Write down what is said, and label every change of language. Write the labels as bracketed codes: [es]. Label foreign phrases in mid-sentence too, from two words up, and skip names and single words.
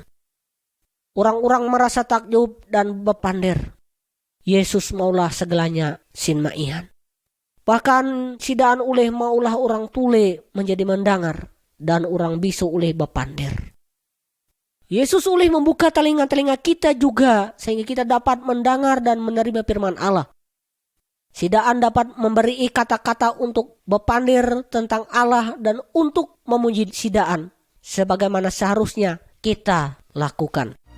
[id] Orang-orang merasa takjub dan bapandir. [bjn] Yesus maulah segalanya sin maihan. Bahkan sidaan ulih maulah orang tule menjadi mendengar dan orang bisu ulih bapandir. [id] Yesus ulih membuka telinga-telinga kita juga sehingga kita dapat mendengar dan menerima firman Allah. Sidaan dapat memberi kata-kata untuk bapandir tentang Allah dan untuk memuji sidaan sebagaimana seharusnya kita lakukan.